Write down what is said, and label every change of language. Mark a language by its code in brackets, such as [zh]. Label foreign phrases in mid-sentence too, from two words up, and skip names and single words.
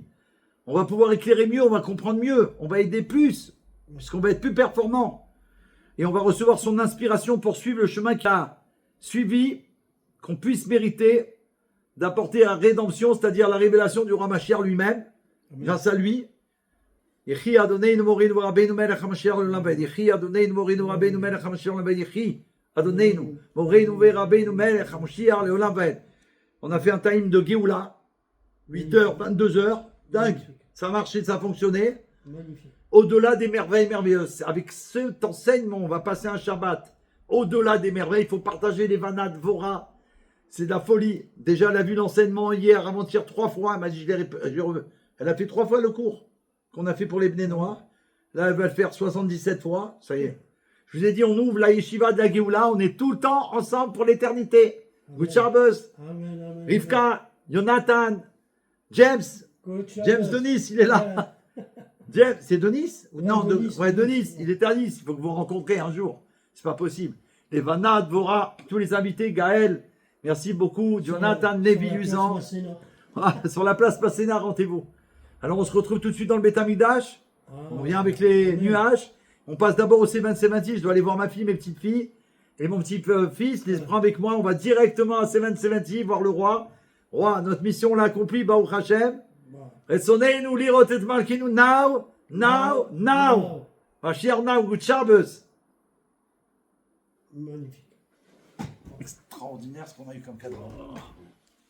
[fr] On va pouvoir éclairer mieux, on va comprendre mieux, on va aider plus, puisqu'on va être plus performant. Et on va recevoir son inspiration pour suivre le chemin qu'il a suivi, qu'on puisse mériter d'apporter la rédemption, c'est-à-dire la révélation du roi Mashiach lui-même, grâce à lui. [he] יחי אדוננו מורנו ורבינו מלך המשיח לעולם ועד. יחי אדוננו מורנו ורבינו מלך המשיח לעולם ועד. יחי אדוננו מורנו ורבינו מלך המשיח לעולם ועד. [fr] On a fait un time de Géoula, 8h, 22h, dingue, ça a marché, ça a fonctionné. Magnifique. Au-delà des merveilles merveilleuses, avec cet enseignement, on va passer un Shabbat. Au-delà des merveilles, il faut partager les vanades, Vora. C'est de la folie. Déjà, elle a vu l'enseignement hier, avant-hier, 3 fois. Elle m'a dit, elle a fait 3 fois le cours qu'on a fait pour les Bnei Noach. Là, elle va le faire 77 fois. Ça y est. Je vous ai dit, on ouvre la yeshiva de la Géoula. On est tout le temps ensemble pour l'éternité. [en] Good Shabbos. [fr] Amen. Rivka, Jonathan, James. James de Nice, il est là. James, c'est de Nice? Non, de Nice. Il est à Nice. Il faut que vous rencontriez un jour. C'est pas possible. Les Vanad, Vora, tous les invités, Gaël. Merci beaucoup, Jonathan, Lévi, Usan. Sur la place Masséna, rendez-vous. Alors on se retrouve tout de suite dans le Beth Amikdash. On vient avec les nuages. On passe d'abord au C20-70. Je dois aller voir ma fille, mes petites filles. Et mon petit-fils, les prend avec moi. On va directement à C20-70 voir le roi. Roi, notre mission l'a accomplie, [he] ברוך השם. רצוננו לראות את מלכנו now. [en] Mashiach now, good Shabbos. [fr] Magnifique. Extraordinaire ce qu'on a eu comme cadeau.